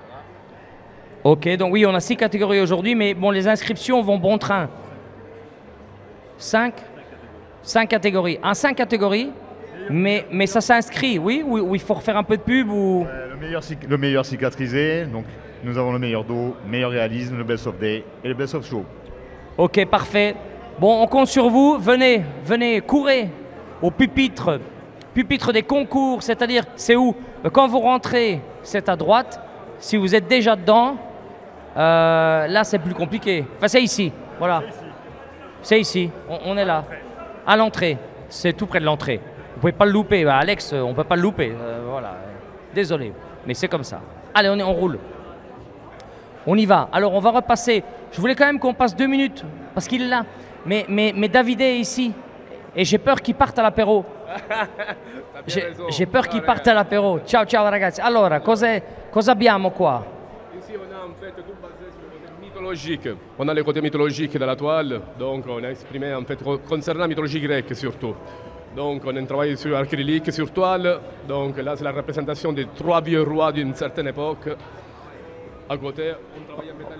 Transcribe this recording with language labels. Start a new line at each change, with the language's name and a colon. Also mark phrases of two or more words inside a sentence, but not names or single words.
French: Ok, donc oui, on a 6 catégories aujourd'hui, mais bon, les inscriptions vont bon train. 5 catégories. 5 catégories, mais ça s'inscrit, oui, ou il faut refaire un peu de pub ou... Le meilleur cicatrisé, donc nous avons le meilleur dos, meilleur réalisme, le
English: best of day
French: et le
English: best of show.
French: Ok, parfait. Bon, on compte sur vous. Venez, courez au pupitre des concours, c'est-à-dire, c'est où? Quand vous rentrez, c'est à droite. Si vous êtes déjà dedans, là c'est plus compliqué. Enfin, c'est ici, voilà. C'est ici, on est là. À l'entrée, c'est tout près de l'entrée. Vous pouvez pas le louper, Alex, on peut pas le louper. Voilà, désolé, mais c'est comme ça. Allez, on roule. On y va. Alors, on va repasser. Je voulais quand même qu'on passe 2 minutes, parce qu'il est là. Mais David est ici, et j'ai peur qu'il parte à l'apéro. J'ai peur qu'il parte à l'apéro.
Italian: Ciao ragazzi. Allora, cosa abbiamo qua?
French: Ici, on a en fait tout basé sur le côté mythologique. On a le côté mythologique de la toile, donc on a exprimé en fait concernant la mythologie grecque surtout. Donc on a travaillé sur acrylique, sur toile. Donc là, c'est la représentation des 3 vieux rois d'une certaine époque. À côté, on travaille en métal.